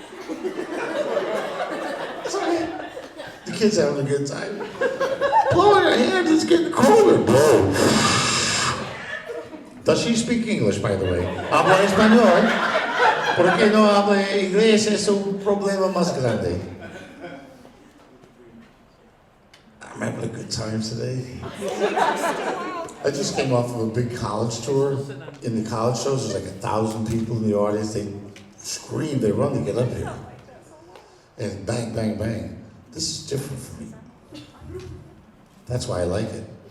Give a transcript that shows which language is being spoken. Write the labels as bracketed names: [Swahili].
[English] It's okay. The kid's having a good time. Blow on your hands, it's getting colder. Blow. Does she speak English, by the way? [Spanish] Habla español. Porque no habla inglés es un problema más grande. [English] I'm having a good time today. I just came off of a big college tour. In the college shows, there's like 1,000 people in the audience. They scream, they run to get up here. And bang, bang, bang. This is different for me. That's why I like it.